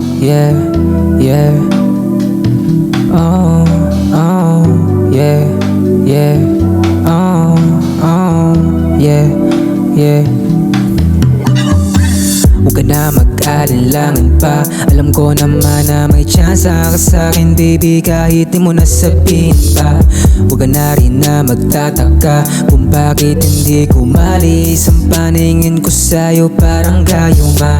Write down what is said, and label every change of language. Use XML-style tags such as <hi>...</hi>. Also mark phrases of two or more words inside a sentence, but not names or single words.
<en>yeah, yeah. Oh, oh, yeah, yeah. Oh, oh, yeah, yeah.</en> <tl>Huwag ka na mag-alinlangan pa. Alam ko naman na may tsansa ka sa'kin, baby, kahit di mo nasabihin pa. Huwag ka na rin na magtataka kung bakit hindi kumalis ang paningin ko sa'yo, parang gayuma.</tl>